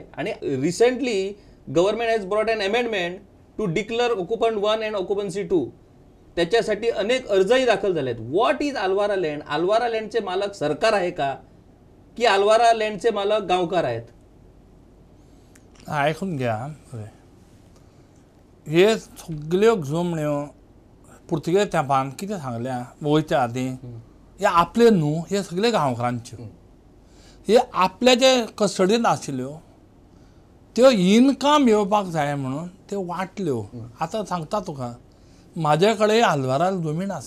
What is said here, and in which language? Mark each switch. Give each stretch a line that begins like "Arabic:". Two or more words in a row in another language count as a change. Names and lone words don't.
English: आणि recently government has brought an amendment to declare occupant 1 and occupancy 2.
Marathi: त्याच्यासाठी अनेक अर्जही दाखल झालेत.
English: What is Alvara land?
Marathi: अल्वारा लँडचे मालक सरकार आहे का, की अल्वारा लँडचे मालक गावकार आहेत?
Konkani: ऐकून घ्या, हे सगळ्यो जमण्यो पुर्तुगेज तेंपान कितें सांगल्या वयच्या आदीं, हे आपले न्हू, हे सगळे गांवकारांच्यो. हे आपल्याचे कस्टडींत आशिल्ल्यो त्यो इनकम येवपाक जाय म्हणून त्यो वाटल्यो. आतां सांगता तुका, म्हाजे कडेन अल्वारा जमीन आसा.